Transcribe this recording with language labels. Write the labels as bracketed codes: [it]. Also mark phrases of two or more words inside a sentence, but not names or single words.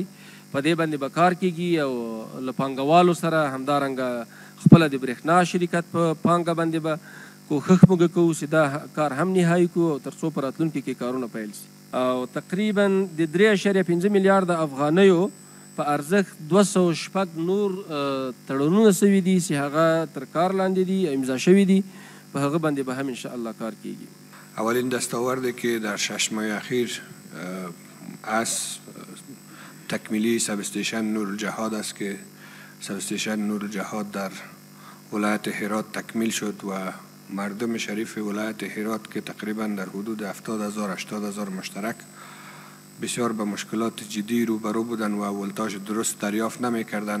[ps] په دې باندې به کار کیږي او له پانګوالو سره همدارنګه خپله د برېښنا شرکت په پانګه باندې به کوښښ موږ کوو چې دا کار هم نهایي کړو او تر څو په راتلونکي کې کارونه پیل شي. او تقریبا د 3.5 میلیارده افغانیو په ارزښت 206 نور تړونونه سوي دي چې هغه تر کار لاندې دي او امضا شوي دي. په هغه باندې به هم انشاءالله کار کیږي. [fa] اولین دستاورد که در 6 ماه اخیر از تکمیلی سب استیشن نور الجهاد است که سب استیشن نور الجهاد در ولایت هرات تکمیل شد و مردم شریف ولایت هرات که تقریبا در حدود 70,000-80,000 مشترک بسیار به مشکلات جدی روبرو بودن و ولتاژ درست دریافت نمی کردن.